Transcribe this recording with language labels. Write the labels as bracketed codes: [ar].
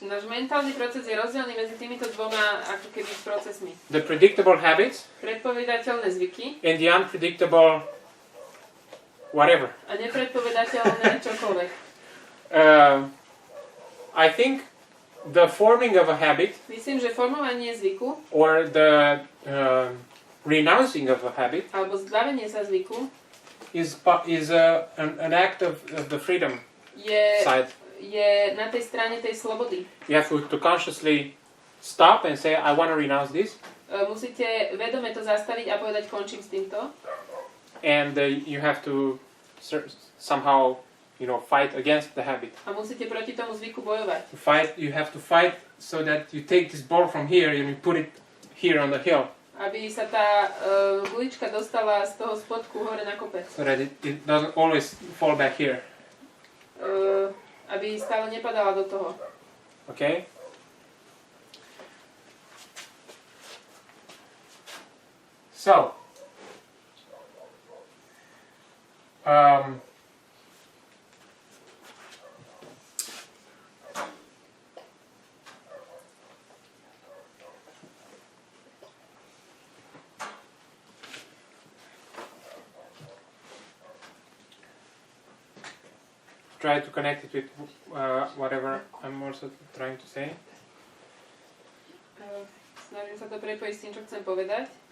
[sk] Náš mentálny proces je rozdielný medzi týmito dvoma ako keby procesmi. [en] The predictable habits [sk] Predpovedateľné zvyky [en] and the unpredictable whatever. [sk] a nepredpovedateľné čokoľvek. [en] I think the forming of a habit [sk] Myslím, že formovanie zvyku [en] or the renouncing of a habit [sk] alebo zbavenie sa zvyku [en] is an act of the freedom side. [sk] je na tej strane tej slobody. [en] You have to consciously stop and say, I want to renounce this. [sk] Musíte vedome to zastaviť a povedať, končím s týmto. [en] And you have to somehow, fight against the habit. [sk] A musíte proti tomu zvyku bojovať. [en] You have to fight so that you take this ball from here and you put it here on the hill. [sk] Aby sa tá gulička dostala z toho spodku hore na kopec. [en] So that it doesn't always fall back here. [sk] Aby stále nepadala do toho. [en] Okay? So, try to connect it with whatever I'm also trying to say. [sk] Snažím sa to prepojiť s tým, čo chcem povedať.